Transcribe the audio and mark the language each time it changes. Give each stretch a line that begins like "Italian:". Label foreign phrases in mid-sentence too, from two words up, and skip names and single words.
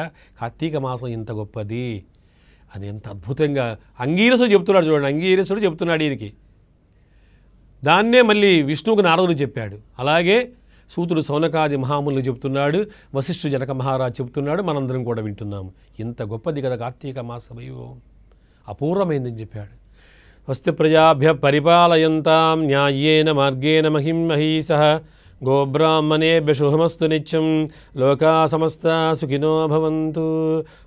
Telugu: కార్తీక మాసం ఇంత గొప్పది అని ఎంత అద్భుతంగా అంగీరసుడు చెప్తున్నాడు. చూడండి, అంగీరసుడు చెప్తున్నాడు ఈయనకి. దాన్నే మళ్ళీ విష్ణువుకు నారదుడు చెప్పాడు. అలాగే సూతుడు సౌనకాది మహాములు చెప్తున్నాడు, వశిష్ఠుడు జనక మహారాజు చెప్తున్నాడు, మనందరం కూడా వింటున్నాము. ఇంత గొప్పది కదా కార్తీక మాస వైభవం, అపూర్వమైందని చెప్పాడు.
Sanskrit: స్వస్తి ప్రజాభ్య పరిపాలయంతాం న్యాయేన మార్గేణ మహిం మహీసః గోబ్రాహ్మణేభ్య శుభమస్తు నిత్యం లోకా సమస్తా సుఖినో భవంతు.